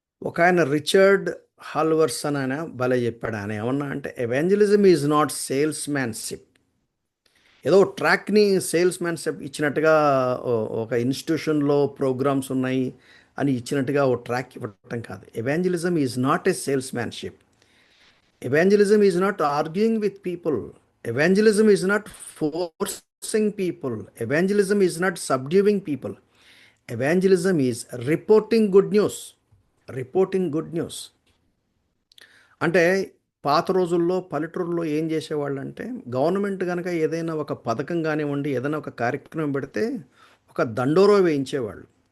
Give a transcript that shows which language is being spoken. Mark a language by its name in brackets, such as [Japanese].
[Telugu] ఒక ఆయన రిచర్డ్ హాల్వర్సన్ ఆయన భలే చెప్పాడు. ఆయన ఏమన్నా అంటే [English] Evangelism is not salesmanship. [Telugu] ఏదో ట్రాక్ని సేల్స్ మ్యాన్షిప్ ఇచ్చినట్టుగా ఒక ఇన్స్టిట్యూషన్లో ప్రోగ్రామ్స్ ఉన్నాయి అని ఇచ్చినట్టుగా ఓ ట్రాక్ ఇవ్వటం కాదు. [English] Evangelism is not a salesmanship. Evangelism is not arguing with people. Evangelism is not forcing people. Evangelism is not subduing people. Evangelism is reporting good news. Reporting good news [Telugu] అంటే పాత రోజుల్లో పల్లెటూరులో ఏం చేసేవాళ్ళు అంటే గవర్నమెంట్ కనుక ఏదైనా ఒక పథకం కానివ్వండి, ఏదైనా ఒక కార్యక్రమం పెడితే ఒక దండోర వేయించేవాళ్ళు.